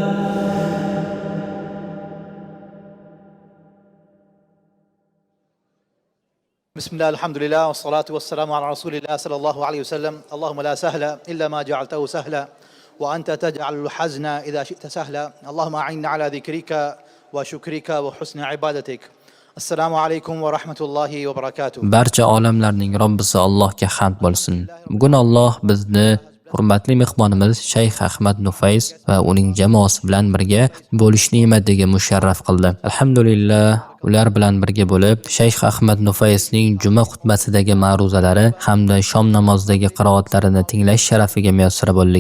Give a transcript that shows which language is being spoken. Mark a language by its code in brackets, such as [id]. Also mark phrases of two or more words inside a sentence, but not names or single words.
[ar] بسم الله الحمد لله والصلاة والسلام على رسول الله صلى الله عليه وسلم. اللهم لا سهل إلا ما جعلته سهلا وأنت تجعل الحزن إذا شئت سهلا. اللهم أعنا على ذكرك وشكرك وحسن عبادتك. السلام عليكم ورحمة الله وبركاته. [uz] Barcha olamlarning Robbisi Allohga hamd bo'lsin. Bugun Alloh bizni hurmatli mehmonimiz Shayx Ahmad Nufays va uning jamoasi bilan birga bo'lish ne'matiga musharraf qildi. Alhamdulillah, ular bilan birga bo'lib Shayx Ahmad Nufaysning juma xutbasidagi ma'ruzalari hamda shom namozidagi qiroatlarini tinglash sharafiga muyassar bo'ldik.